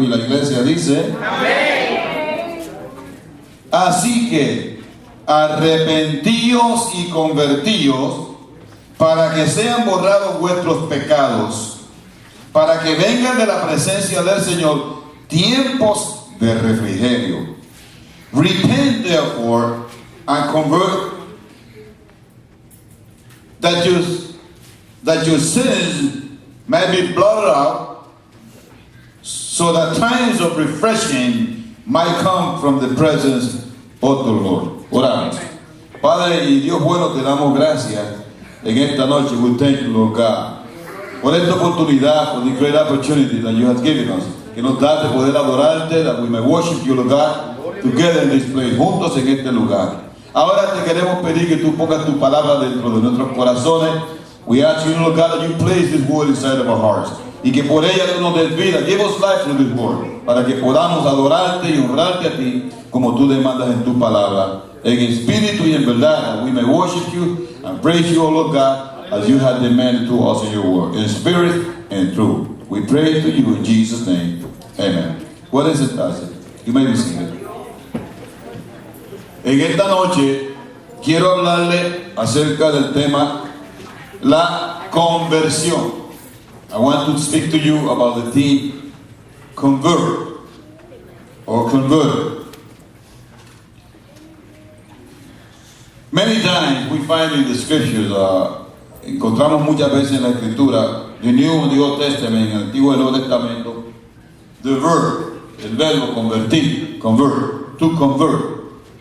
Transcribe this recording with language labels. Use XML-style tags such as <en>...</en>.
<es>Y la iglesia dice: amén. Así que arrepentíos y convertíos para que sean borrados vuestros pecados, para que vengan de la presencia del Señor tiempos de refrigerio.</es> <en>Repent therefore and convert, that your sins may be blotted out, so that times of refreshing might come from the presence of the Lord.</en> <es>Oramos. Padre y Dios bueno, te damos gracias en esta noche.</es> <en>We thank you, Lord God,</en> <es>por esta oportunidad,</es> <en>for the great opportunity that you have given us,</en> <es>que nos da de poder adorarte,</es> <en>that we may worship you, Lord God, together in this place,</en> <es>juntos en este lugar. Ahora te queremos pedir que tú pongas tu palabra dentro de nuestros corazones.</es> <en>We ask you, Lord God, that you place this word inside of our hearts,</en> <es>y que por ella tú nos des vida.</es> <en>Give us life through this word,</en> <es>para que podamos adorarte y honrarte a ti como tú demandas en tu palabra, en espíritu y en verdad,</es> <en>that we may worship you and praise you, O Lord God, as you have demanded to us in your word, in spirit and truth. We pray to you in Jesus' name. Amen. What is it, Pastor? You may be seated.</en> <es>En esta noche quiero hablarle acerca del tema la conversión.</es> <en>I want to speak to you about the theme convert or converted. Many times we find in the scriptures,</en> <es>encontramos muchas veces en la escritura,</es> <en>the New and the Old Testament,</en> <es>en el Antiguo y el Nuevo Testamento,</es> <en>the verb,</en> <es>el verbo convertir,</es> <en>convert, to convert.</en>